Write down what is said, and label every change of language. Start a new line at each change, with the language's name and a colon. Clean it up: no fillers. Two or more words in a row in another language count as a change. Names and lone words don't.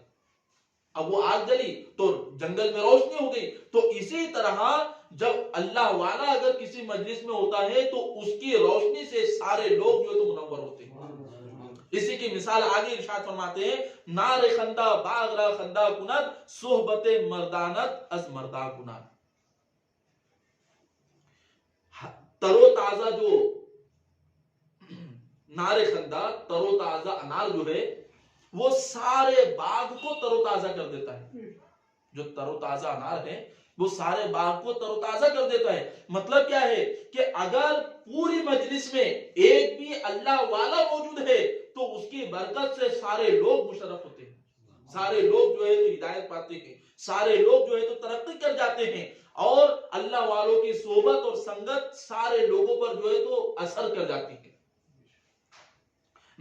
Urdu: اب وہ آگ جلی تو جنگل میں روشنی ہو گئی. تو اسی طرح جب اللہ والا اگر کسی مجلس میں ہوتا ہے تو اس کی روشنی سے سارے لوگ جو ہے تو منور ہوتے ہیں. اسی کی مثال آگے ارشاد فرماتے ہیں،
Persian: نار خندہ باغرا خندہ کند صحبت مردانت از مردہ کند.
Urdu: ترو تازہ جو
Persian: نار خندہ،
Urdu: ترو تازہ انار جو ہے وہ سارے باغ کو ترو تازہ کر دیتا ہے. جو ترو تازہ انار ہے وہ سارے باغ کو ترو تازہ کر دیتا ہے. مطلب کیا ہے کہ اگر پوری مجلس میں ایک بھی اللہ والا موجود ہے تو اس کی برکت سے سارے لوگ مشرف ہوتے ہیں، سارے لوگ جو ہے تو ہدایت پاتے ہیں، سارے لوگ جو ہے تو ترقی کر جاتے ہیں، اور اللہ والوں کی صحبت اور سنگت سارے لوگوں پر جو ہے تو اثر کر جاتی ہے.